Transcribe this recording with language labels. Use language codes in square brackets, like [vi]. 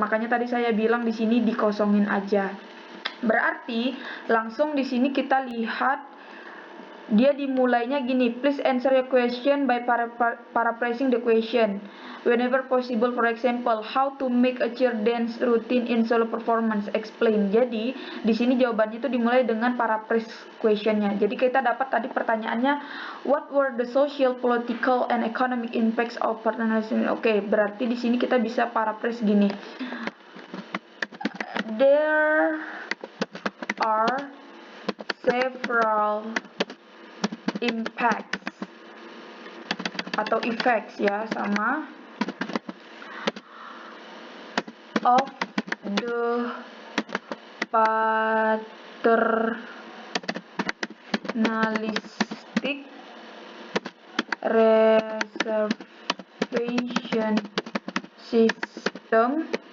[id] Makanya tadi saya bilang di sini dikosongin aja. Berarti langsung di sini kita lihat dia dimulainya gini, [en] please answer your question by paraphrasing the question whenever possible. For example, how to make a cheer dance routine in solo performance, explain. [id] Jadi di sini jawabannya itu dimulai dengan paraphrase questionnya. Jadi kita dapat tadi pertanyaannya, [en] what were the social, political, and economic impacts of paternalism. [id] Oke, berarti di sini kita bisa paraphrase gini, [en] there are several impacts [id] atau [en] effects [id] ya, sama, [en] of the paternalistic reservation system